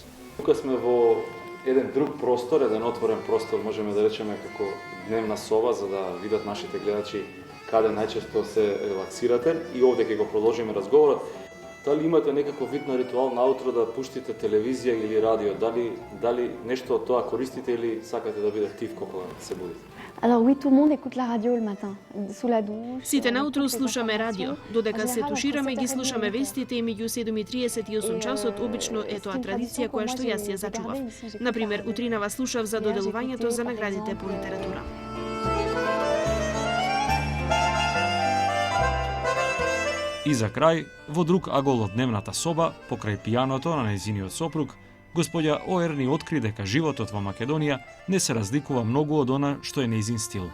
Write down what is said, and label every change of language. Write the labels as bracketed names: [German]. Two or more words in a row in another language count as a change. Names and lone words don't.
[Macedonian] Тука сме во еден друг простор, еден отворен простор, можеме да речеме како дневна соба, за да видат нашите гледачи каде најчесто се релаксирате и овде ќе го продолжиме разговорот. Дали имате некаков вид на ритуал наутро да пуштите телевизија или радио? Дали нешто од тоа користите или сакате да биде тивко кога се будите? [French] Alors oui, tout le monde écoute la radio le matin, sous la douche. [Macedonian] Сите наутро слушаме радио, додека се тушираме ги слушаме вестите и меѓу 7:30 и 8 часот обично е тоа традиција која што јас ја зачував. Например, утринава слушав за доделувањето за наградите по литература. И за крај, во друг агол од дневната соба, покрај пијаното на нејзиниот сопруг, господја Оерни откри дека животот во Македонија не се разликува многу од она што е нејзин стил.